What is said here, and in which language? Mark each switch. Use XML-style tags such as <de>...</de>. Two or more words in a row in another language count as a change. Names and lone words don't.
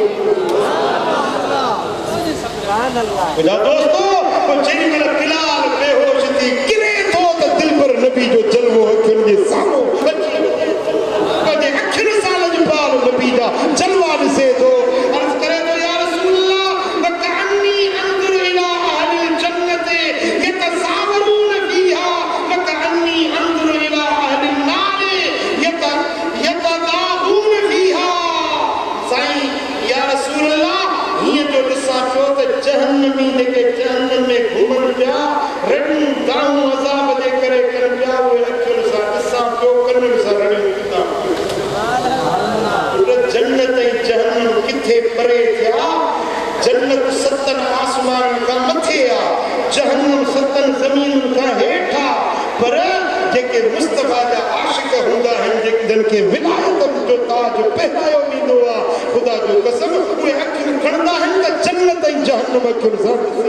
<sd>मुंहिंजा दोस्तो जेॾी महिल बिलाल बेहोश थी किरे थो त दिलबर नबी जो जलवो अखियुनि जे साम्हूं पंहिंजे अखियुनि सां लजपाल नबी जा जलवा ॾिसे थो अर्ज़ करे थो</sd> <ar>يا رسول الله وكأني أنظر إلى أهل الجنة يتزاورون فيها وكأني أنظر إلى أهل النار يتزاورون فيها</ar> <sd>साईं</sd> <ar>يا رسول الله</ar> <sd>हीअं जो ॾिसां पियो त जहन्नमी जेके जहन्नम में घुमनि पिया रड़ियूं दाऊं अज़ाब जे करे कनि पिया उहे अखियुनि सां ॾिसां पियो कननि सां रड़ियूं ॾिसां जन्नत ऐं जहन्नम किथे परे थिया जन्नत सतनि आसमाननि खां मथे आहे जहन्नम सतनि ज़मीनुनि खां हेठि आहे पर जेके मुस्तफ़ा जा आशिक़ हूंदा आहिनि जिन खे विलायतनि जो ताज पहिरायो वेंदो आहे ख़ुदा जो कसम उहे अखियूं खणंदा आहिनि त जन्नत ऐं जहन्नम अखियुनि सां</sd>